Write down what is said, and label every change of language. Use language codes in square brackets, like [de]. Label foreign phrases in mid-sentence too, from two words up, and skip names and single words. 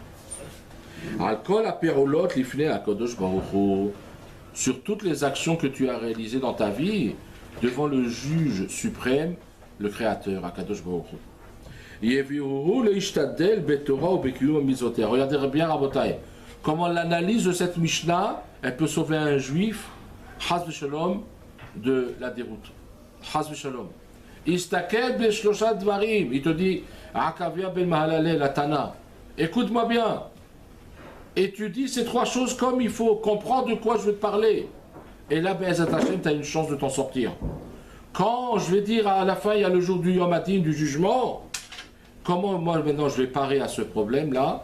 [fr] Sur toutes les actions que tu as réalisées dans ta vie, devant le juge suprême, le créateur, [he] הקדוש ברוך הוא. [fr] Regardez bien Rabotai, comment l'analyse de cette Mishnah, elle peut sauver un juif, [he] חס ושלום, [fr] de la déroute. [he] חס ושלום. הסתכל בשלשה דברים. [fr] Il te dit, Akavia ben Mahalalel, la Tana. Écoute-moi bien. et tu dis ces trois choses comme il faut, comprendre de quoi je veux te parler. Et là, [he] בעזרת השם, [fr] tu as une chance de t'en sortir. Quand je vais dire à la fin, il y a le jour du [he] יום הדין, [fr] du jugement, comment moi maintenant je vais parer à ce problème-là?